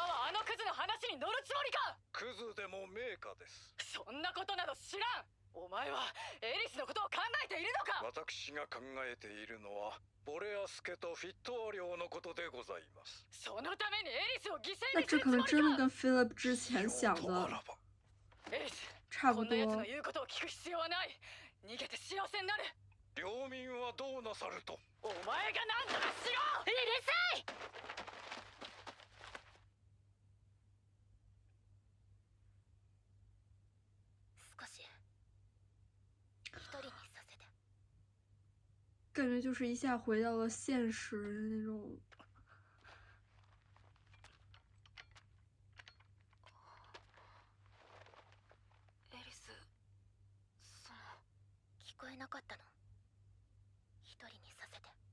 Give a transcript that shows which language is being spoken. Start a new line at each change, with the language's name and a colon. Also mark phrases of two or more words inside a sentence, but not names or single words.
Japanese: 様はあのクズの話に乗るつもりか。クズでも名家です。そんなことなど知らん。お前はエリスのことを考えているのか。私が考えているのはボレアス家とフィットア領のことでございます。そのためにエリスを犠牲
Chinese: 那这可能
Japanese: にするつもりか。
Chinese: 真的跟 Philip 之前想的
Japanese: ようとあらばエリス、
Chinese: 差不
Japanese: こんな奴の
Chinese: 多。
Japanese: 言うことを聞く必要はない。逃げて幸せになる。領民はどうなさると。お前が何とかしろ。うるさい。少し一人にさせて。
Chinese: 感觉就是一下回到了现实的那种。
Japanese: エリス、その。聞こえなかったの？一人にさせて。